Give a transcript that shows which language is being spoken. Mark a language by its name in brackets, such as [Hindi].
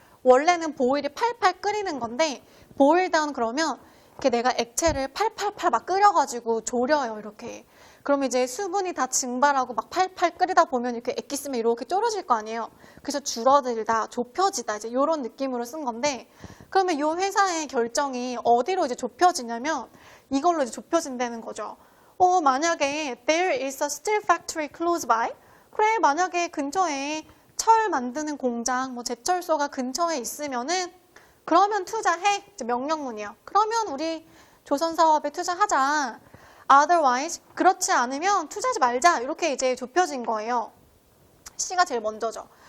[Korean] 원래는 보일이 팔팔 끓이는 건데 [English] boil down [Korean] 그러면 이렇게 내가 액체를 팔팔팔 막 끓여가지고 졸여요. 이렇게. 그럼 이제 수분이 다 증발하고 막 팔팔 끓이다 보면 이렇게 액기 쓰면 이렇게 졸어질 거 아니에요. 그래서 줄어들다, 좁혀지다 이제 이런 느낌으로 쓴 건데 그러면 이 회사의 결정이 어디로 이제 좁혀지냐면 이걸로 이제 좁혀진다는 거죠. 만약에 [English] there is a steel factory close by. [Korean] 그래, 만약에 근처에 철 만드는 공장, 제철소가 근처에 있으면은 그러면 투자해. 이제 명령문이요. 그러면 우리 조선 사업에 투자하자. otherwise, 그렇지 않으면 투자하지 말자. 이렇게 이제 좁혀진 거예요. C가 제일 먼저죠.